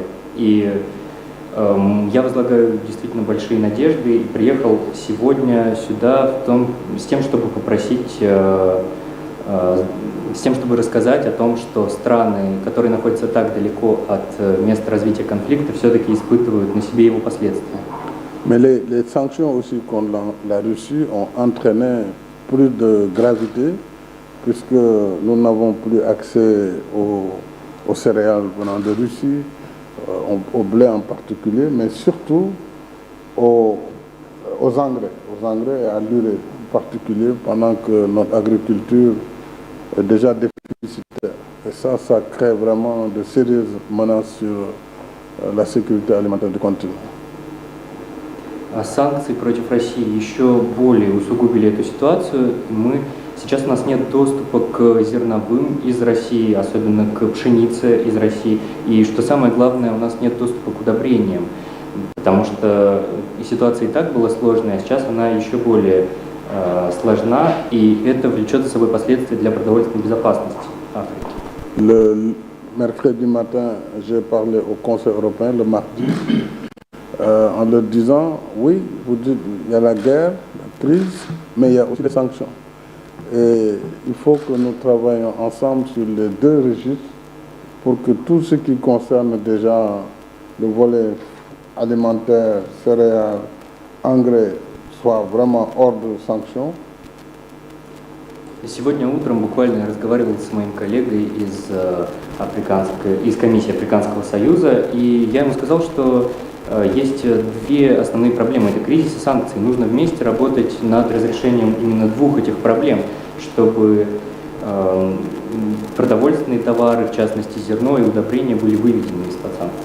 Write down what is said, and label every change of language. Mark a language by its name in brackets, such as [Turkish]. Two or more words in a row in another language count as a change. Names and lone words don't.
[Russian] И я возлагаю действительно большие надежды и приехал сегодня сюда с тем, чтобы попросить, с тем, чтобы рассказать о том, что страны, которые находятся так далеко от места развития конфликта, все-таки испытывают на себе его последствия. [French] Mais les sanctions aussi contre la Russie ont entraîné plus de gravité, puisque nous n'avons plus accès aux céréales venant de Russie, au blé en particulier, mais surtout aux engrais à l'urée en particulier, pendant que notre agriculture est déjà déficitaire. Et ça crée vraiment de sérieuses menaces sur la sécurité alimentaire du continent. [Russian] Санкции против России еще более усугубили эту ситуацию. Сейчас у нас нет доступа к зерновым из России, особенно к пшенице из России. И что самое главное, у нас нет доступа к удобрениям, потому что ситуация и так была сложная, а сейчас она еще более сложна, и это влечет за собой последствия для продовольственной безопасности Африки. [French] Le mercredi matin, j'ai parlé au Conseil européen, le mardi, en leur disant, oui, vous dites, il y a la guerre, la crise, mais il y a aussi les sanctions. Et il faut que nous travaillions ensemble sur les deux registres pour que tout ce qui concerne déjà le volet alimentaire, céréales, engrais, soit vraiment hors de sanctions. [Russian] Сегодня утром буквально я разговаривал с моим коллегой из комиссии Африканского союза, и я ему сказал, что есть две основные проблемы. Это кризис и санкции. Нужно вместе работать над разрешением именно двух этих проблем, чтобы продовольственные товары, в частности зерно и удобрения, были выведены из-под санкций.